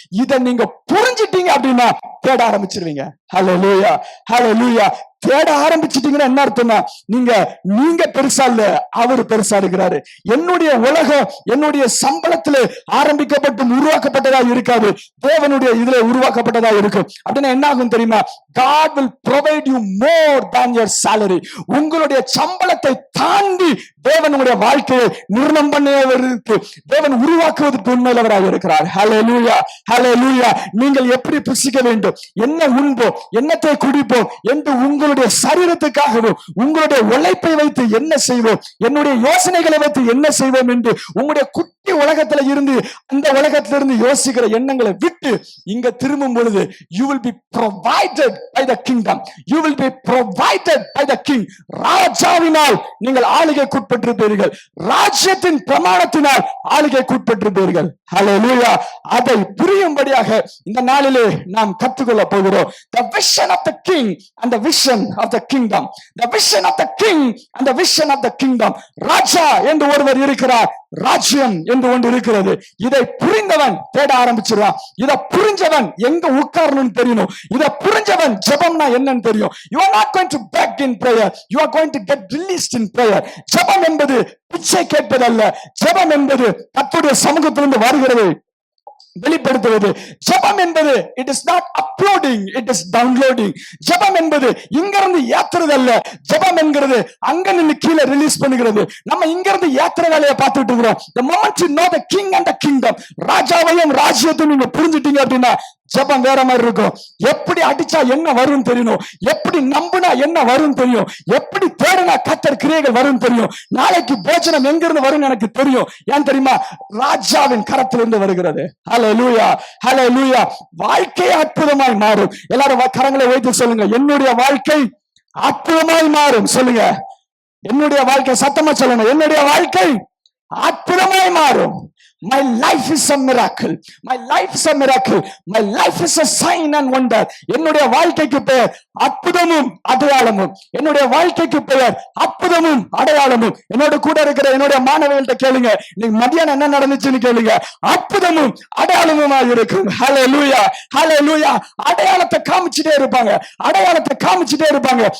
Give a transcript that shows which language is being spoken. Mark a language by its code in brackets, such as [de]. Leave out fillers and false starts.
[ta] இதை நீங்க புரிஞ்சிட்டீங்க அப்படின்னா தேட ஆரம்பிச்சிருவீங்க. ஹல்லேலூயா, ஹல்லேலூயா. தேட ஆரம்பிச்சிட்டீங்கன்னா என்ன அர்த்தம்னா, நீங்க பெருசா இல்ல, அவர் பெருசா இருக்கிறாரு. என்னுடைய உலகம் என்னுடைய சம்பளத்துல ஆரம்பிக்கப்பட்டு உருவாக்கப்பட்டதா இருக்காது, தேவனுடைய இதுல உருவாக்கப்பட்டதா இருக்கும். அப்படின்னா என்ன ஆகும் தெரியுமா? [en] God will provide you more than your salary. [ta] உங்களுடைய சம்பளத்தை தாண்டி தேவனுடைய வாழ்க்கையை நிர்ணயம் பண்ணுவதற்கு, தேவன் உருவாக்குவதற்கு உண்மையிலவராக இருக்கிறார். ஹல்லேலூயா, ஹல்லேலூயா. நீங்கள் எப்படி புசிக்க வேண்டும், என்ன உண்போம், என்னத்தை குடிப்போம் என்று உங்களுடைய சரீரத்துக்காகவும் உங்களுடைய உழைப்பை வைத்து என்ன செய்வோம், என்னுடைய யோசனைகளை வைத்து என்ன செய்வோம் என்று உங்களுடைய குட்டி உலகத்துல இருந்து, அந்த உலகத்திலிருந்து யோசிக்கிற எண்ணங்களை விட்டு இங்க திரும்பும் பொழுது [en] you will be provided by the kingdom. You will be provided by the king. [ta] ராஜாவினால் நீங்கள் ஆளுகைக்குட்பட்டிருப்பீர்கள், ராஜ்யத்தின் பிரமாணத்தினால் ஆளுகைக்குட்பட்டிருப்பீர்கள். ஹல்லேலூயா. அதை புரியும்படியாக இந்த நாளிலே நாம் கற்றுக்கொள்ள போகிறோம். [en] The vision of the king and the vision of the kingdom. The vision of the king and the vision of the kingdom. [ta] ராஜா என்று ஒருவர் இருக்கிறார், ராஜ்யம் என்று ஒன்று இருக்கிறது. இதை புரிந்தவன் தேட ஆரம்பிச்சிருவான். இதை புரிஞ்சவன் எங்க உட்காரணும்னு தெரியணும். இதை புரிஞ்சவன் ஜெபம்னா என்னன்னு தெரியும். [en] You are not going to beg in prayer. You are going to get released in prayer. [ta] ஜெபம் என்பது பிச்சை கேட்பதல்ல. ஜெபம் என்பது கர்த்தருடைய சமூகத்திலிருந்து வருகிறது, வெளிப்படுத்துவது. ஜெபம் என்பது [en] it is not uploading, it is downloading. [ta] ஜெபம் என்பது இங்க இருந்து ஏத்துறது அல்ல. ஜெபம் என்கிறது அங்க நின்னு கீழே ரிலீஸ் பண்ணுகிறது. நம்ம இங்க இருந்து ஏத்துற வேலையை பார்த்துட்டு இருக்கிறோம். [en] The moment you know the king and the kingdom, [ta] ராஜாவையும் ராஜ்யத்தையும் நீங்க புரிஞ்சிட்டீங்க அப்படின்னா ஜெபம் வேற மாதிரி இருக்கும். எப்படி அடிச்சா என்ன வரும் தெரியணும், எப்படி நம்பினா என்ன வரும் தெரியும், எப்படி தேடினா கர்த்தர் கிரியைகள் வரும் தெரியும், நாளைக்கு போஜனம் எங்க இருந்து வரும் எனக்கு தெரியும். ஏன் தெரியுமா? ராஜாவின் கரத்திலிருந்து வருகிறது. ஹல்லேலூயா, ஹல்லேலூயா. வாழ்க்கை அற்புதமாய் மாறும். எல்லாரும் கரங்களை வைத்து சொல்லுங்க, என்னுடைய வாழ்க்கை அற்புதமாய் மாறும். சொல்லுங்க, என்னுடைய வாழ்க்கை. சத்தமா சொல்லுங்க, என்னுடைய வாழ்க்கை அற்புதமாய் மாறும். [en] My life is a miracle. My life is a miracle. My life is a sign and wonder. [ta] என்னுடைய வாழ்க்கைக்கு பெயர் அற்புதமும் அடையாளமும். என்னுடைய வாழ்க்கைக்கு பெயர் அற்புதமும் அடையாளமும். என்னோட கூட இருக்கிற என்னுடைய மாணவர்கள்ட்ட கேளுங்க, இன்னைக்கு மத்தியானம் என்ன நடந்துச்சுன்னு கேளுங்க. அற்புதமும் அடையாளமுமா இருக்கும். ஹல்லேலூயா, ஹல்லேலூயா. அடையாளத்தை காமிச்சிட்டே இருப்பாங்க, அடையாளத்தை காமிச்சிட்டே இருப்பாங்க.